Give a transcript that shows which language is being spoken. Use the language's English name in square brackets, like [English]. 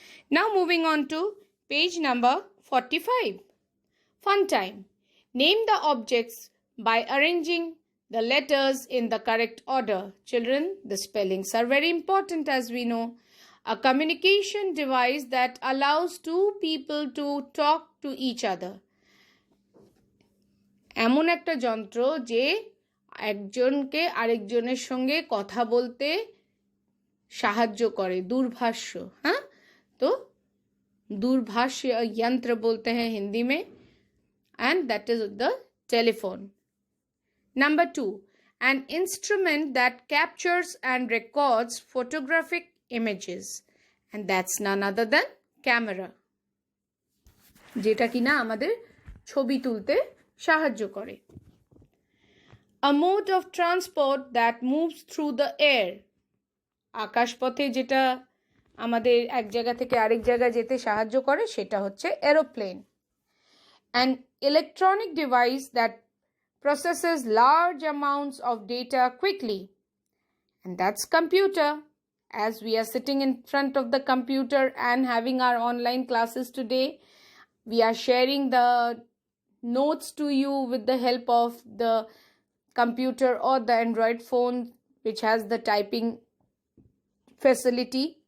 [English] Now moving on to page number 45. Fun time. Name the objects by arranging the letters in the correct order. Children, the spellings are very important, as we know. A communication device that allows two people to talk to each other. [Bangla] এমন একটা যন্ত্র যে একজনকে আরেকজনের সঙ্গে কথা বলতে সাহায্য করে. [Hindi] दूरभाष. हाँ, तो दूरभाष यंत्र बोलते हैं हिंदी में, [English] and that is the telephone. Number 2. An instrument that captures and records photographic images, and that's none other than camera, [Bangla] যেটা কিনা আমাদের ছবি তুলতে সাহায্য করে. [English] A mode of transport that moves through the air. [Bangla] আকাশপথে যেটা আমাদের এক জায়গা থেকে আরেক জায়গায় যেতে সাহায্য করে সেটা হচ্ছে aeroplane. [English] An electronic device that processes large amounts of data quickly, and that's computer. As we are sitting in front of the computer and having our online classes today, we are sharing the notes to you with the help of the computer or the Android phone, which has the typing facility.